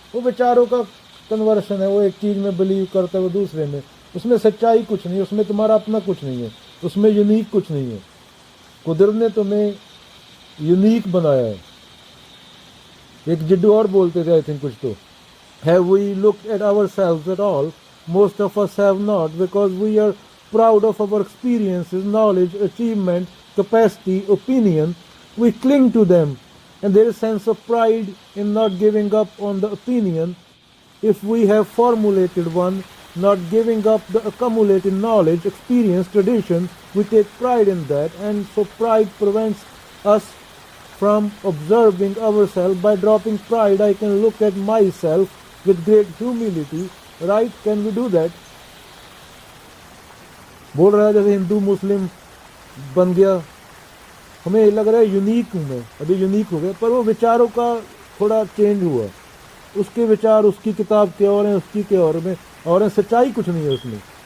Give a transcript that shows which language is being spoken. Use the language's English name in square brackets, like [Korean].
[Hindi] वो विचारों का कन्वर्शन है, वो एक चीज में बिलीव करता है, वो दूसरे में। उसमें सच्चाई कुछ नहीं, उसमें तुम्हारा अपना कुछ नहीं है, उसमें यूनिक कुछ नहीं है। कुदरत ने तुम्हें यूनिक बनाया है। एक जिड्डू और बोलते थे, आई थिंक कुछ तो, [English] have we looked at ourselves at all? Most of us have not, because we are proud of our experiences, knowledge, achievement, capacity, opinion. We cling to them, and there is a sense of pride in not giving up on the opinion. If we have formulated one, not giving up the accumulated knowledge, experience, tradition, we take pride in that, and so pride prevents us from observing ourselves. By dropping pride, I can look at myself with great humility, right? Can we do that? [Hindi] बोल रहा है जैसे हिंदू मुस्लिम बन गया, हमें लग रहा है यूनिक हूँ मैं, अभी यूनिक हो गया, पर वो विचारों का थोड़ा चेंज हुआ। उसके विचार, उसकी किताब के और हैं, उसकी के और में और हैं, सच्चाई कुछ नहीं है उसमें।